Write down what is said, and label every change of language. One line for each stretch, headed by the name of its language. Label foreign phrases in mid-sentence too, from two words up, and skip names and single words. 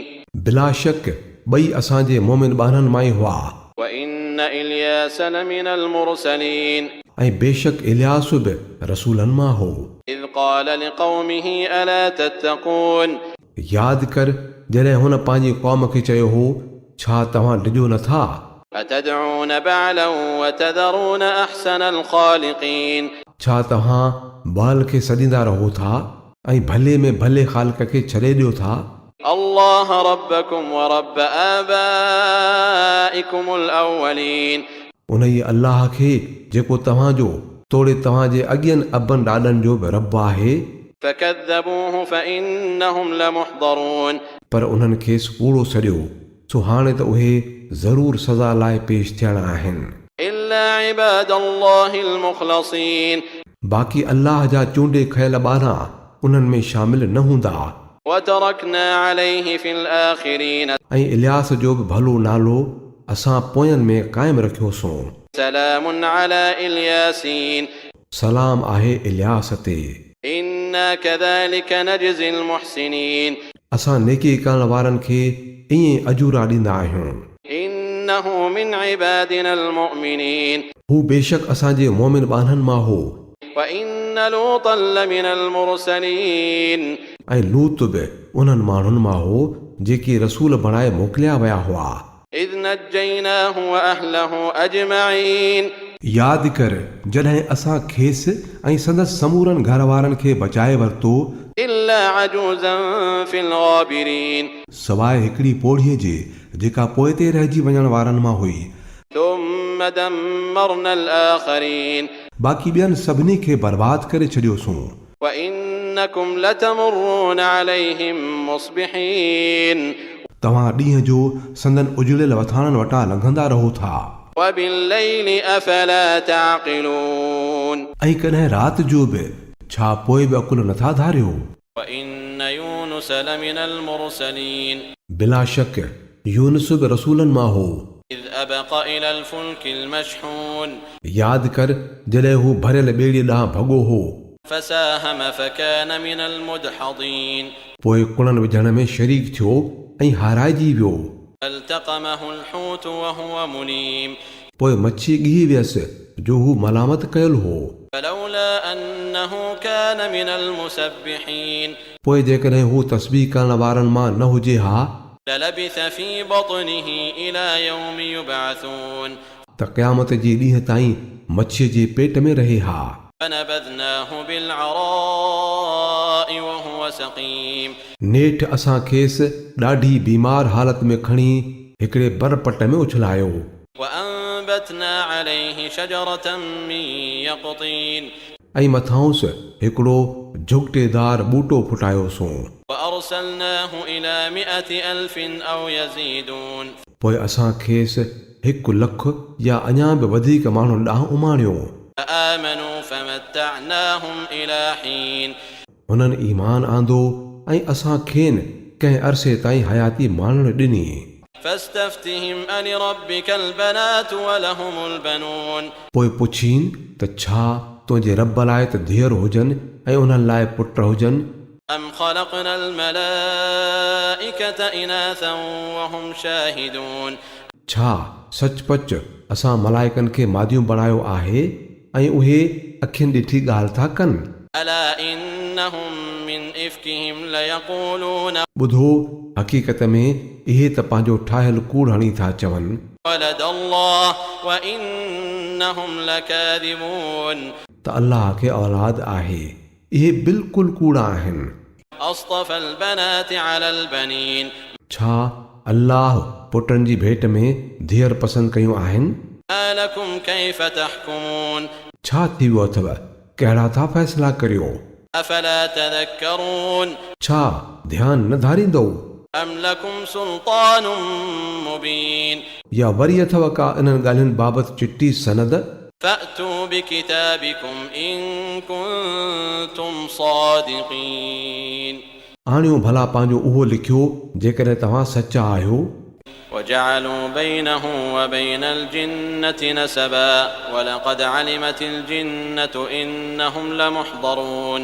Sindhi: बिला शक ॿई असांजे मोमिन ॿारनि मां ई हुआ
Arabic: وإن إلياس لمن المرسلين
Sindhi: ऐं बेशक इलियास बि रसूलनि मां हो
Arabic: إذ قال لقومه ألا تتقون
Sindhi: यादि कर जॾहिं हुन पंहिंजी क़ौम खे चयो हो छा तव्हां डिॼो नथा
Arabic: أتدعون بعلا وتذرون أحسن الخالقين
Sindhi: छा तव्हां बाल खे सॾींदा रहो था ऐं भले में भले ख़ालिक खे छॾे ॾियो था
Arabic: الله ربكم ورب آبائكم الأولين
Sindhi: उन ई अलाह खे जेको तव्हांजो तोड़े तव्हांजे अॻियनि अबनि ॾाॾनि जो बि रब आहे।
Arabic: فكذبوه فإنهم لمحضرون
Sindhi: पर उन्हनि खेसि कूड़ो सॼियो, सो हाणे त उहे ज़रूरु सज़ा लाइ पेश थियणा आहिनि।
Arabic: إلا عباد الله المخلصين
Sindhi: बाक़ी अल्लाह जा चूंडे खयल ॿारा उन्हनि में शामिल न हूंदा।
Arabic: وتركنا عليه في الآخرين
Sindhi: ऐं इलियास जो बि भलो नालो असां पोयनि में क़ाइमु रखियोसीं।
Arabic: سلام على الياسين
Sindhi: सलाम आहे इलियास ते।
Arabic: إنا كذلك نجزي المحسنين
Sindhi: असां नेकी करण वारनि खे ईअं अजूरा ॾींदा आहियूं।
Arabic: إنه من عبادنا المؤمنين
Sindhi: हू बेशक असांजे मोमिन ॿारनि मां हो।
Arabic: وإن لوطا لمن المرسلين
Sindhi: ऐं लूत बि उन्हनि माण्हुनि मां हो जेके रसूल बणाए मोकिलिया विया हुआ।
Arabic: إذ نجيناه وأهله أجمعين
Sindhi: यादि कर जॾहिं असां खेसि ऐं संदसि समूरनि घर वारनि खे बचाए वरितो,
Arabic: إلا عجوزا في الغابرين
Sindhi: सवाइ हिकिड़ी पोढ़ीअ जे जेका पोइ ते रहिजी वञण वारनि मां हुई।
Arabic: ثم دمرنا الآخرين
Sindhi: बाक़ी ॿियनि सभिनी खे बर्बाद करे छॾियोसूं।
Arabic: وإنكم لتمرون عليهم مصبحين
Sindhi: तव्हां ॾींहं जो संदन उजड़ियल वथाणनि वटां लंघंदा रहो था।
Arabic: وبالليل أفلا تعقلون
Sindhi: ऐं कॾहिं राति जो बि छा पोइ बि अकुल नथा धारियो।
Arabic: وإن يونس لمن المرسلين
Sindhi: बिला शक यूनुस बि रसूलनि मां हो।
Arabic: إذ أبق إلى الفلك المشحون
Sindhi: यादि कर जॾहिं हू भरियल ॿेड़ीअ ॾांहुं भॻो हो,
Arabic: فساهم فكان من المدحضين
Sindhi: पोइ कुड़नि विझण में शरीक थियो ऐं हाराइजी वियो।
Arabic: فالتقمه الحوت وهو مليم
Sindhi: पोइ मच्छी ॻिही वियसि जो हू मलामत कयल हो।
Arabic: فلولا أنه كان من المسبحين
Sindhi: पोइ जेकॾहिं हू तस्बीह करण वारनि मां न हुजे हा
Arabic: للبث في بطنه إلى يوم يبعثون
Sindhi: त क़यामत जे ॾींहं ताईं मच्छीअ जे पेट में रहे हा।
Arabic: فنبذناه بالعراء وهو سقيم
Sindhi: नेठि असां खेसि ॾाढी बीमार हालत में खणी हिकिड़े बरपट में उछलायो।
Arabic: وأنبتنا عليه شجرة من يقطين
Sindhi: ऐं मथांसि हिकिड़ो झुगटेदार ॿूटो फुटायोसूं।
Arabic: وأرسلناه إلى 100,000 أو يزيدون
Sindhi: पोइ असां खेसि 100,000 या अञा बि वधीक माण्हुनि ॾांहुं उमाणियो।
Arabic: فآمنوا فمتعناهم إلى حين
Sindhi: हुननि ईमान आंदो ऐं असां खेनि कंहिं अरसे ताईं हयाती माणण ॾिनी।
Arabic: فاستفتهم ألربك البنات ولهم البنون
Sindhi: पोइ पुछीन त छा तुंहिंजे रब लाइ त धीअर हुजनि ऐं उन्हनि लाइ पुट हुजनि।
Arabic: أم خلقنا الملائكة إناثا وهم شاهدون
Sindhi: छा सचपच असां मलाइकनि खे मादियूं बणायो आहे ऐं उहे अखियुनि ॾिठी ॻाल्हि था कनि।
Arabic: ألا إنهم من إفكهم ليقولون
Sindhi: ॿुधो हक़ीक़त में इहे त पंहिंजो ठाहियल कूड़ हणी था चवनि।
Arabic: ولد الله وإنهم لكاذبون
Sindhi: त अल्लाह खे औलाद आहे, इहे बिल्कुलु कूड़ा आहिनि।
Arabic: أصطفى البنات على البنين
Sindhi: छा अल्लाह पुटनि जी भेट में धीअर पसंदि कयूं आहिनि?
Arabic: ما لكم كيف تحكمون
Sindhi: छा थी वियो अथव, कहिड़ा था फ़ैसिला करियो?
Arabic: أفلا تذكرون
Sindhi: छा ध्यानु न धारींदो?
Arabic: أم لكم سلطان مبين
Sindhi: या वरी अथव का इन्हनि ॻाल्हियुनि बाबति चिटी सनद?
Arabic: فأتوا بكتابكم إن كنتم صادقين
Sindhi: आणियो भला पंहिंजो उहो लिखियो जेकॾहिं तव्हां सचा आहियो।
Arabic: وجعلوا بينه وبين الجنة نسبا ولقد علمت الجنة إنهم لمحضرون